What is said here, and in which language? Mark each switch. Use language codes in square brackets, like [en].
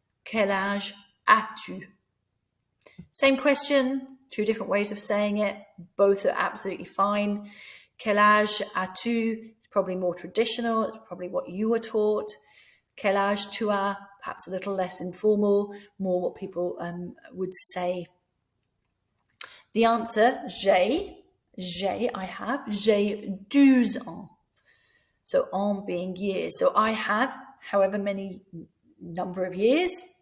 [fr] Quel âge as-tu? [en] Same question, 2 different ways of saying it. Both are absolutely fine. [fr] Quel âge as-tu? [en] It's probably more traditional. It's probably what you were taught. [fr] Quel âge tu as? [en] Perhaps a little less informal, more what people would say. The answer, j'ai, I have, [fr] j'ai 12 ans. [en] So ans being years. So I have however many number of years.